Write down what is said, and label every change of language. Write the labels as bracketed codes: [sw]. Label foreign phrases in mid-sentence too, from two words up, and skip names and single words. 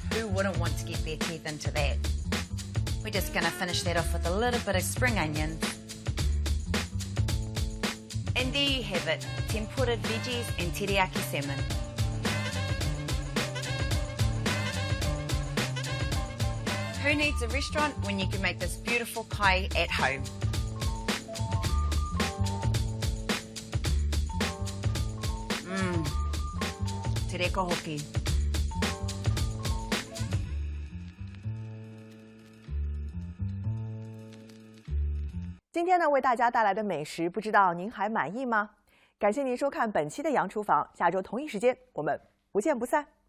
[en] Who wouldn't want to get their teeth into that? We're just going to finish that off with a little bit of spring onion. And there you have it, tempura veggies and teriyaki salmon. Who needs a restaurant when you can make this beautiful kai at home? [mi] Te reko hoki. [zh] 今天呢，为大家带来的美食，不知道您还满意吗？感谢您收看本期的《洋厨房》，下周同一时间我们不见不散。